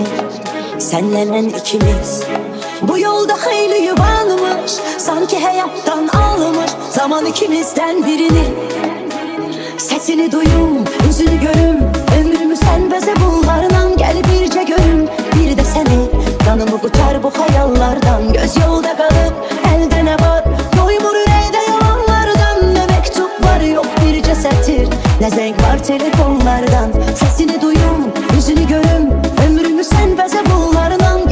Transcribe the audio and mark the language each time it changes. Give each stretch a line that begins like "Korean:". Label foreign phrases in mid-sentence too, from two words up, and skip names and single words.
Turkish: Senle ben ikimiz bu yolda hayli yuvanmış, sanki hayattan almış zaman ikimizden birini.
Azerbaijani: Sesini duyum, yüzünü görüm, ömrümü sen bəzə bunlardan. Gel bircə görüm, bir de seni, canımı qutar bu xəyallardan. Göz yolda qalıb, əldə nə var, doymur ürəkdə yalanlardan. Nə məktub var, yox bircə sətir, nə zəng var telefonlardan. Sesini duyum, yüzünü görüm, ömrümü sen bəzə bunlardan.